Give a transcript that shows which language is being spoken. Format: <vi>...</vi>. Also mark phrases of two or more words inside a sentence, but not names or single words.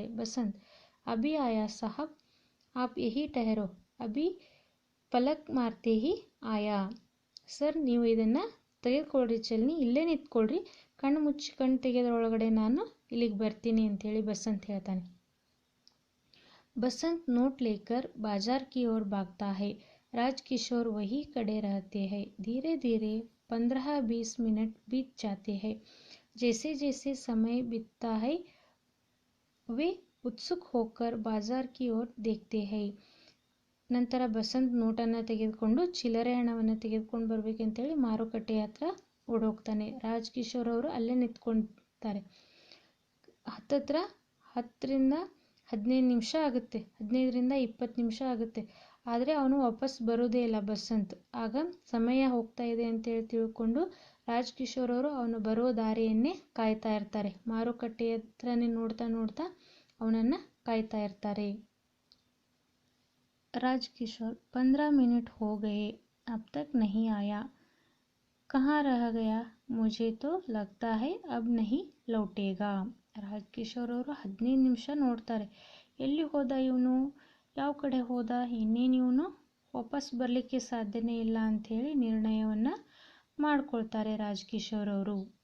<hi>बसंत अभी आया साहब, आप यहीं ठहरो, अभी पलक मारते ही आया.</hi> <kn>ಸರ್, ನೀವು ಇದನ್ನು ತೆಗೆದುಕೊಳ್ರಿ ಚಲ್ನಿ, ಇಲ್ಲೇ ನಿಂತ್ಕೊಳ್ರಿ, ಕಣ್ಣು ಮುಚ್ಚಿ ಕಣ್ಣು ತೆಗೆದ್ರೊಳಗಡೆ ನಾನು ಇಲ್ಲಿಗೆ ಬರ್ತೀನಿ ಅಂಥೇಳಿ ಬಸಂತ್ ಹೇಳ್ತಾನೆ.</kn> <hi>बसंत नोट लेकर बाजार की ओर भागता है, राजकिशोर वही खड़े रहते हैं. धीरे धीरे 15-20 मिनट बीत जाते हैं. जैसे जैसे समय बीतता है वे उत्सुक होकर बाजार की ओर देखते हैं.</hi> <kn>ನಂತರ ಬಸಂತ್ ನೋಟನ್ನು ತೆಗೆದುಕೊಂಡು ಚಿಲ್ಲರೆ ಹಣವನ್ನು ತೆಗೆದುಕೊಂಡು ಬರ್ಬೇಕಂತೇಳಿ ಮಾರುಕಟ್ಟೆ ಹತ್ರ ಓಡೋಗ್ತಾನೆ. ರಾಜ್ಕಿಶೋರ್ ಅವರು ಅಲ್ಲೇ ನಿಂತ್ಕೊಳ್ತಾರೆ. ಹತ್ತತ್ರ 10ರಿಂದ 15 ನಿಮಿಷ ಆಗುತ್ತೆ, 15ರಿಂದ 20 ನಿಮಿಷ ಆಗುತ್ತೆ, ಆದರೆ ಅವನು ವಾಪಸ್ ಬರೋದೇ ಇಲ್ಲ ಬಸಂತ್. ಆಗ ಸಮಯ ಹೋಗ್ತಾ ಇದೆ ಅಂತೇಳಿ ತಿಳ್ಕೊಂಡು ರಾಜ್ಕಿಶೋರ್ ಅವರು ಅವನು ಬರೋ ದಾರಿಯನ್ನೇ ಕಾಯ್ತಾ ಇರ್ತಾರೆ. ಮಾರುಕಟ್ಟೆ ಹತ್ರನೇ ನೋಡ್ತಾ ನೋಡ್ತಾ ಅವನನ್ನು ಕಾಯ್ತಾ ಇರ್ತಾರೆ.</kn> <hi>राजकिशोर 15 मिनट हो गए, अब तक नहीं आया, कहाँ रह गया, मुझे तो लगता है अब नहीं लौटेगा.</hi> <kn>ರಾಜ್ಕಿಶೋರ್ ಅವರು 15 ನಿಮಿಷ ನೋಡ್ತಾರೆ, ಎಲ್ಲಿ ಹೋದ ಇವನು, ಯಾವ ಕಡೆ ಹೋದ, ಇನ್ನೇನು ಇವನು ವಾಪಸ್ ಬರಲಿಕ್ಕೆ ಸಾಧ್ಯನೇ ಇಲ್ಲ ಅಂಥೇಳಿ ನಿರ್ಣಯವನ್ನು ಮಾಡ್ಕೊಳ್ತಾರೆ ರಾಜ್ಕಿಶೋರ್ ಅವರು.</kn>